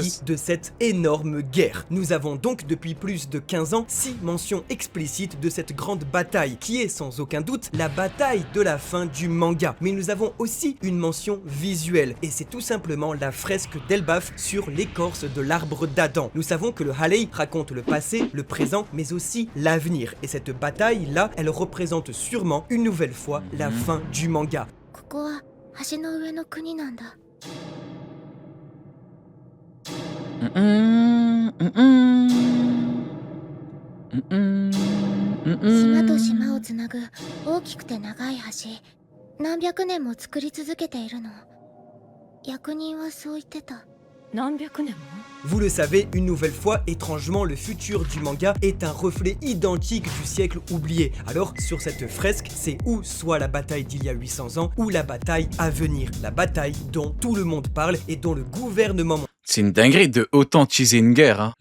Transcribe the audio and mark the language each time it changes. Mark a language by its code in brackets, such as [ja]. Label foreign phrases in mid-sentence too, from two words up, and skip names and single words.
[fr] aussi de cette énorme guerre. Nous avons donc depuis plus de 15 ans 6 mentions explicites de cette grande bataille qui est sans aucun doute la bataille de la fin du manga. Mais nous avons aussi une mention visuelle et c'est tout simplement la fresque d'Elbaf sur l'écorce de l'arbre d'Adam. Nous savons que le Halley raconte le passé, le présent mais aussi l'avenir et cette bataille là, elle représente sûrement une nouvelle fois la fin du manga. [ja] ここは橋の上の国なんだ。島と島をつなぐ大きくて長い橋。何百年も作り続けているの。役人はそう言ってた。何百年も [fr] Vous le savez, une nouvelle fois, étrangement, le futur du manga est un reflet identique du siècle oublié. Alors, sur cette fresque, c'est ou soit la bataille d'il y a 800 ans, ou la bataille à venir. La bataille dont tout le monde parle et dont le gouvernement... C'est une dinguerie de autant teaser une guerre, hein.